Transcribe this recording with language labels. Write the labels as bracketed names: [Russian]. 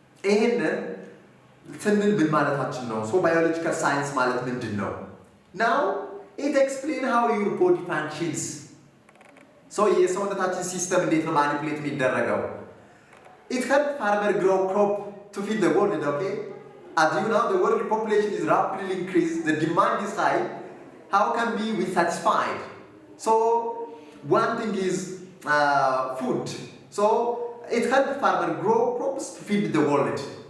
[Amharic] ይሄንን ስንል ምን ማለታችን ነው? [English] So biological science [Amharic] ማለት ምንድን ነው? [English] Now it explains how your body functions. [Amharic] So የሰውነታችን ሲስተም እንዴት ነው ማኒፑሌት የሚደረገው? [English] It helps farmer grow crop to feed the world, okay? As you know, the world population is rapidly increased, the demand is high, how can we satisfied? So one thing is food. So it helps farmer grow crops to feed the world.